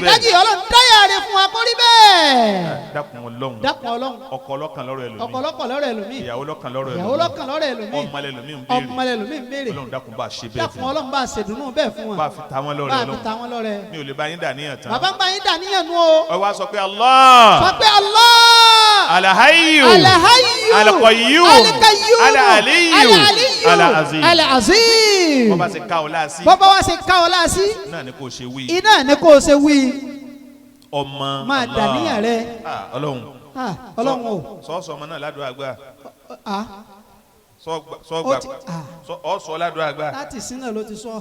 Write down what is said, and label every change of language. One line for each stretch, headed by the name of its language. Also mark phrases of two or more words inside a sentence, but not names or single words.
Yoruba: tó di ìdájì Ọlọ́run dára rẹ̀ fún wa kórí bẹ́ẹ̀. dákun Ọlọ́run. ọkọ lọ́kàn lọ́rọ̀ ẹlòmíì. ìyàwó lọ́kàn lọ́rọ̀ ẹlòmíì. ọmọ lẹ́lòmíì ń béèrè. Ọlọ́run dákun bá a ṣe bẹ́ẹ̀ fún wọn. Ọlọ́run bá a ṣe dùnú bẹ́ẹ̀ fún wọn. bá a fi ta wọn lọ́rẹ. mi ò lè bá yín dà níyàn tán. bàbá ń bá yín dà níyàn nù o. ọ wá sọ pé Allah. Al-Hayyu. Al-Qayyum. Al-Aliyyu. Al-Azim. bọ́bá ṣe ká ọ láàsí. náà ni kò ṣe wí. iná ni kò ṣe wí. ọmọ máa dà níyàn rẹ. Ọlọ́run o. sọ́ọ̀sọ̀ ọmọ náà ládùúgbò àgbà. sọ ládùúgbò àgbà. láti sínú ló ti sọ.